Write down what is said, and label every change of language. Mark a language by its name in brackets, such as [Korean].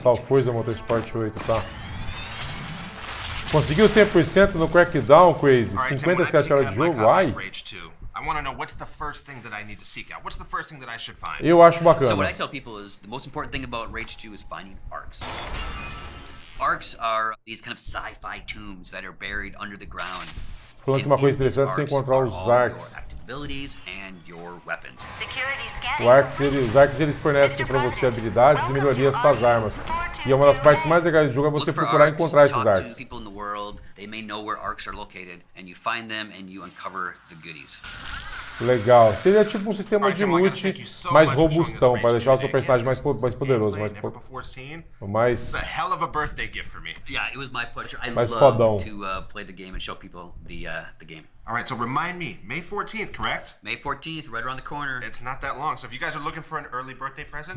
[Portuguese] Lançar o Forza Motorsport 8, tá? Conseguiu 100% no Crackdown, Crazy. 57 horas de jogo, ai. [English] I want to know what's the first thing that I need to seek out. What's the first thing that I should find? [Portuguese] Eu acho bacana. [English] So what I tell people is the most important thing about Rage 2 is finding arcs. Arcs are these kind of sci-fi tombs that are buried under the ground. [Portuguese] Falando que uma coisa interessante é você encontrar os arcs. [English] capabilities and your weapons. Security scanning. [Portuguese] Os arcos eles fornecem para você habilidades e melhorias para as armas. E é uma das partes mais legais do jogo é você procurar encontrar esses arcos. [English] Talk to people in the world. They may know where arcs are located, and you find them and you uncover the goodies. [Portuguese] Legal. Seria tipo um sistema de loot mais robustão, para deixar o seu personagem mais poderoso, mais [English] It's a hell of a birthday gift for me. Yeah, it was my pleasure. I [Portuguese] mais [English] love [Portuguese] fodão. [English] to play the game and show people the game. All right, so remind me, May 14th, correct? May 14th, right around the corner. It's not that long, so if you guys are looking for an early birthday present,